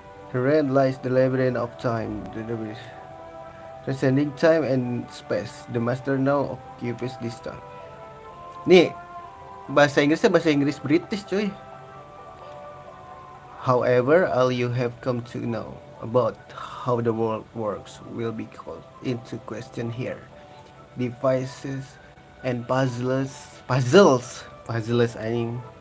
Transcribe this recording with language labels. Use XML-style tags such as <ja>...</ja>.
<en>Herein lies the labyrinth of time. Transcending time and space. The master now occupies this time.</en> <id>Nih, bahasa Inggrisnya bahasa Inggris British cuy.</id> <en>However, all you have come to know about how the world works will be called into question here. Devices and puzzles</en> <id>anjing.</id>